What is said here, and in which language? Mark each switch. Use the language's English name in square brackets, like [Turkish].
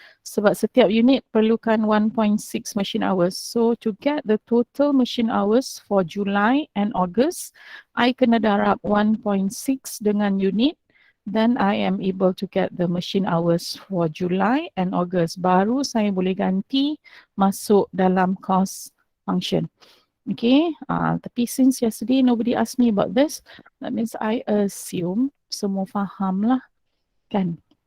[Malay] Sebab setiap unit perlukan 1.6 machine hours. [English] So to get the total machine hours for July and August, I kena darab 1.6 dengan unit. Then I am able to get the machine hours for July and August. [Malay] Baru saya boleh ganti masuk dalam cost function. Okay, [English] tapi [Malay] since yesterday nobody asked me about this, that means I assume [English] semua faham lah, kan?